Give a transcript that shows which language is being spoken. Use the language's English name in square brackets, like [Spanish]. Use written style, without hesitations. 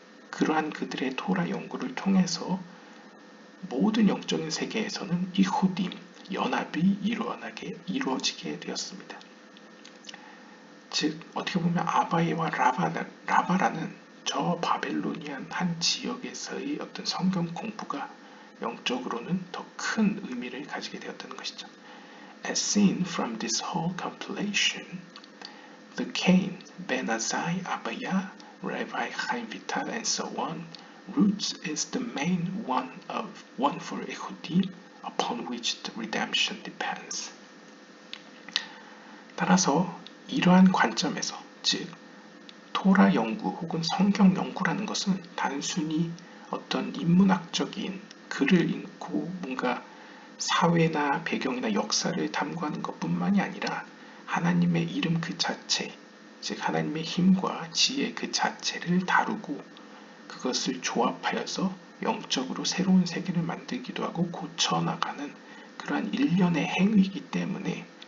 [Korean] 그러한 그들의 토라 연구를 통해서 모든 영적인 세계에서는 이후딤, 연합이 이루어지게 되었습니다. 즉 어떻게 보면 아바예와 라바라는 저 바벨로니안 한 지역에서의 어떤 성경 공부가 영적으로는 더 큰 의미를 가지게 되었다는 것이죠. [English] As seen from this whole compilation, the Cain, Ben Azai, Abaya, Rabbi Chaim Vital, and so on, roots is the main one for Echudim, upon which the redemption depends. [Korean] 따라서 이러한 관점에서, 즉 토라 연구 혹은 성경 연구라는 것은 단순히 어떤 인문학적인 글을 읽고 뭔가 사회나 배경이나 역사를 탐구하는 것뿐만이 아니라 하나님의 이름 그 자체, 즉 하나님의 힘과 지혜 그 자체를 다루고 그것을 조합하여서 영적으로 새로운 세계를 만들기도 하고 고쳐나가는 그러한 일련의 행위이기 때문에